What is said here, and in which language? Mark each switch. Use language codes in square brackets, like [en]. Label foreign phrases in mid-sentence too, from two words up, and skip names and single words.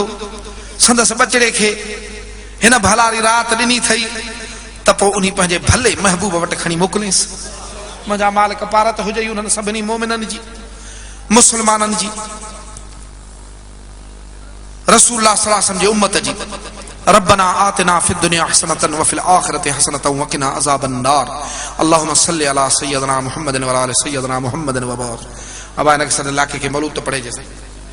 [sd] संदसि बचिड़े खे हिन भलारी राति ॾिनी अथई त पोइ उन पंहिंजे भले महबूब वटि खणी मोकिलियसि। मुंहिंजा मालिक पारत हुजई उन्हनि सभिनी मोमिननि जी, मुस्लमाननि जी, रसूलुल्लाह [ar] صلى الله عليه وسلم [sd] जी उम्मत जी। [ar] ربنا آتنا في الدنيا حسنة وفي الآخرة حسنة وقنا عذاب النار. اللهم صل على سيدنا محمد وعلى آل سيدنا محمد وبارك. [ur] اب انکے سد علاقے کے مولود تو پڑھے جیسے